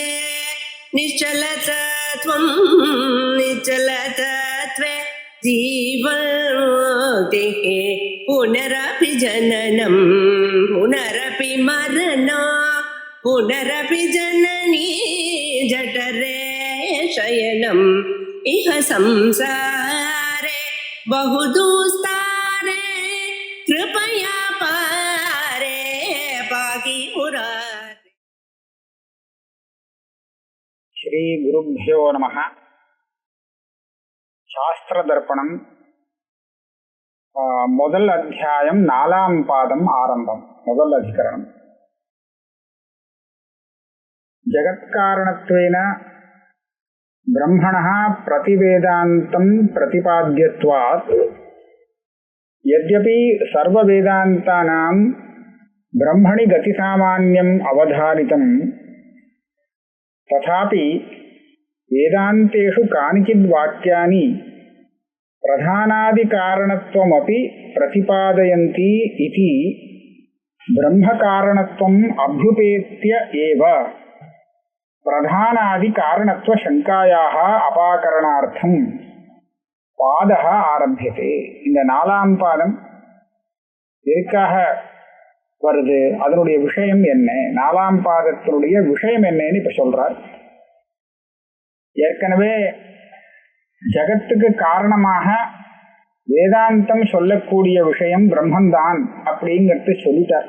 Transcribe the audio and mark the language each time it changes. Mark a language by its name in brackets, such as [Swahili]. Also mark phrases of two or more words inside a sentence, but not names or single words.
[Sanskrit] निश्चलतत्वं निश्चलतत्वे जीवन्मुक्तिः पुनरपि जननं पुनरपि मरणं पुनरपि जननी जठरे शयनम् इह संसारे बहुदुस्तारे कृपया पारे पाहि मुरारे। श्री गुरुभ्यो नमः। [Tamil] शास्त्र दर्पणम முதல் அத்தியாயம் 4ஆம் பாதம் ஆரம்பம். முதல் அதிகரணம். [Sanskrit] ஜகத்காரணத்வேன ब्रह्मणः प्रतिवेदान्तं प्रतिपाद्यत्वात् यद्यपि सर्ववेदान्तानां ब्रह्मणि गतिसामान्यम् अवधारितं तथापि वेदान्तेषु कानिचिद् वाक्यानि प्रधानादिकारणत्वमपि प्रतिपादयन्ति इति ब्रह्मकारणत्वम् अभ्युपेत्य एव प्रधानादि कारणत्व शंकायाः अपाकरणार्थम पादः आरभ्यते. [Tamil] இந்த 4ஆம் பாதம் எதுக்காக வருது, அதனுடைய விஷயம் என்ன, 4ஆம் பாதத்தினுடைய விஷயம் என்னன்னு இப்ப சொல்றார். ஏற்கனவே ஜகத்துக்கு காரணமாக வேதாந்தம் சொல்லக்கூடிய விஷயம் பிரம்மந்தான் அப்படிங்கிறது சொல்லிட்டார்.